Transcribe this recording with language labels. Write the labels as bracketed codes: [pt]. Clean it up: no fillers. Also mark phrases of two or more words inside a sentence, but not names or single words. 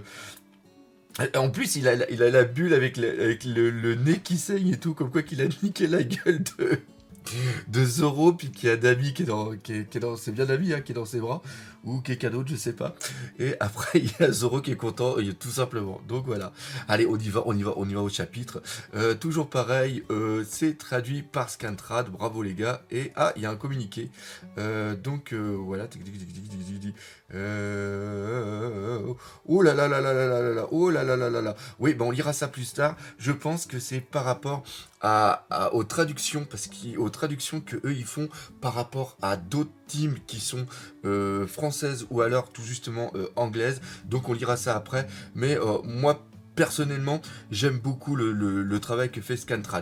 [fr] En plus, il a la bulle avec le nez qui saigne et tout, comme quoi qu'il a niqué la gueule de Zoro, puis qu'il y a Nami qui est dans, c'est bien Nami, hein, qui est dans ses bras, ou quelqu'un d'autre, je sais pas. Et après, il y a Zoro qui est content, tout simplement. Donc voilà. Allez, on y va au chapitre. Toujours pareil, c'est traduit par Scantrad, bravo les gars. Et il y a un communiqué. Donc voilà. Oh là là là là là là là là, oh là là là là là. Oui, on lira ça plus tard. Je pense que c'est par rapport aux traductions, aux traductions que eux ils font par rapport à d'autres teams qui sont françaises ou alors tout justement anglaises. Donc on lira ça après. Mais moi personnellement, j'aime beaucoup le travail que fait Scantrad.